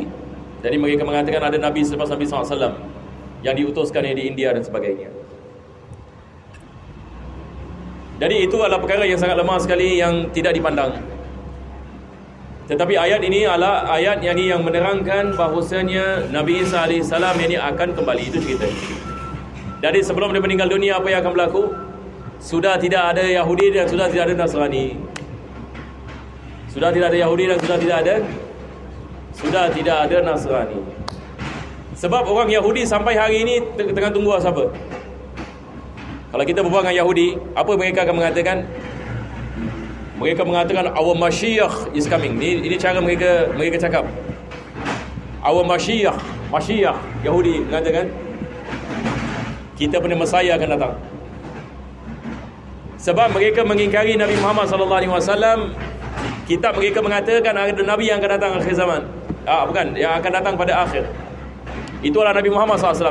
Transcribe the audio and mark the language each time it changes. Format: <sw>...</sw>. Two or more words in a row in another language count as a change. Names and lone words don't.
<ms>Jadi mereka mengatakan ada Nabi selepas Nabi SAW yang diutuskan di India dan sebagainya. Jadi itu adalah perkara yang sangat lemah sekali yang tidak dipandang. Tetapi ayat ini adalah ayat yang menerangkan bahawasanya Nabi Isa AS ini akan kembali. Itu cerita. Jadi sebelum dia meninggal dunia, apa yang akan berlaku? Sudah tidak ada Yahudi dan sudah tidak ada Nasrani. Sudah tidak ada Yahudi dan sudah tidak ada Nasrani. Sebab orang Yahudi sampai hari ini tengah tunggu siapa? Kalau kita berbual dengan Yahudi, apa mereka akan mengatakan? Mereka mengatakan</ms> <en>our Mashiach is coming.</en> <ms>Ini cara mereka cakap.</ms> <en>Our Mashiach</en> <ms>Yahudi mengatakan kita punya Messiah akan datang. Sebab mereka mengingkari Nabi Muhammad SAW. Kitab mereka mengatakan ada Nabi yang akan datang akhir zaman. Bukan, yang akan datang pada akhir. Itulah Nabi Muhammad SAW.</ms>